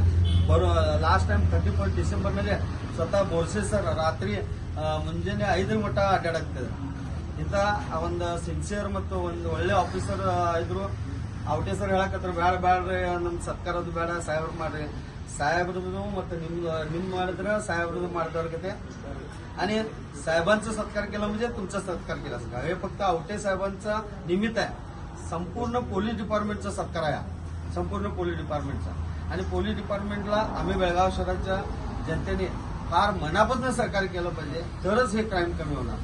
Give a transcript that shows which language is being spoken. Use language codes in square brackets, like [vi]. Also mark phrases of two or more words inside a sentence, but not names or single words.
[en] last time [kn] 31 ಡಿಸೆಂಬರ್ನಲ್ಲಿ ಸ್ವತಃ ಬೋರ್ಸೆ ಸರ್ ರಾತ್ರಿ ಮುಂಜಾನೆ 5 ಮಟ್ಟ ಅಡ್ಡಾಡಾಗ್ತದೆ। ಇಂಥ ಒಂದು ಸಿನ್ಸಿಯರ್ ಮತ್ತು ಒಂದು ಒಳ್ಳೆ ಆಫೀಸರ್ ಇದ್ರು। ಔಟೆ ಸರ್ ಹೇಳಕತ್ರ ಬ್ಯಾಡ್ರಿ ನಮ್ಮ ಸತ್ಕಾರದ್ದು ಬೇಡ, ಸಾಹೇಬ್ರು ಮಾಡ್ರಿ, साहेबरದು ಮತ್ತು ನಿಮ್ಮ ಮಾಡಿದ್ರೆ साहेबरದು ಮಾಡಿದವ್ರಿಗೆ [mr] आणि साहेबांचा सत्कार केला म्हणजे तुमचा सत्कार केला असता। हे फक्त आवटे साहेबांचा निमित्त आहे, संपूर्ण [en] police departmentचा [mr] सत्कार आहे, संपूर्ण [en] police departmentचा। [mr] आणि [en] police departmentला [mr] आम्ही बेळगाव शहराच्या जनतेने फार मनापासून सहकार्य केलं पाहिजे, तरच हे क्राईम कमी होणार।